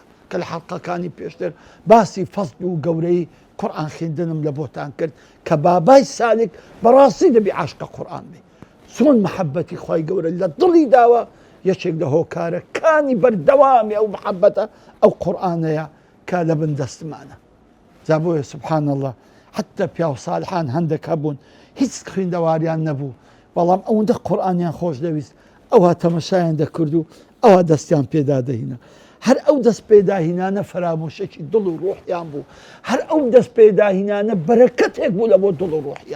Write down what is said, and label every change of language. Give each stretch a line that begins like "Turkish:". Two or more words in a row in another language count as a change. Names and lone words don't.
Central Kurdish: کە لە حەڵقەکانی پێشتر باسی فەزل و گەورەی قورئان خوێندنم لە بۆتان کرد کە بابای سالک بەڕاستی دەبی عاشقە قورئان بی. چۆن مەحەبەتی خوای گەورە لە دڵی داوە، یەکێک لە هۆکارەکانی بەردەوامی ئەو مەحەبەتە ئەو قورئانەیە کە لە بن دەستمانە. جا بۆیە
Arabic: سبحان الله حتى
Central Kurdish: پیاو ساڵحان هەندێک هەبوون هیچ خوێندەواریان نەبوو، بەڵام ئەوەندە قورئانیان خۆش دەویست، ئەوە تەمەشایان دەکرد و ئەوە دەستیان پێدا دەهێنا. هەر ئەو دەست پێداهینانە فەرامۆشێکی دڵ و ڕۆحیان بوو، هەر ئەو دەست پێداهینانە بەرەکەتێک بوو لە بۆ دڵ و ڕۆحیان.